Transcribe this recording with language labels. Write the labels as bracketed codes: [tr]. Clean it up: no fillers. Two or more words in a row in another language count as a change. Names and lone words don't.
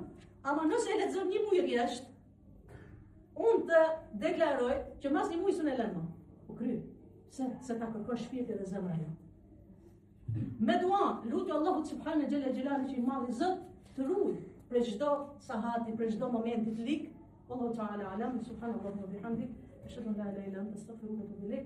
[sq] Ama nëse e lexon një muaj rresht, unë të deklaroj që mas një muaj s'unë e lën më. U kry. Se ta kërkosh shpirtin dhe zemra jote. Me dua, lutja Allahut [ar] سبحانه جل جلاله [sq] që i madh i Zot të ruaj për çdo sahati, për çdo momenti të lik. [ar] والله تعالى أعلم سبحان الله وبحمده أشهد أن لا إله إلا أنت أستغفرك وأتوب إليك.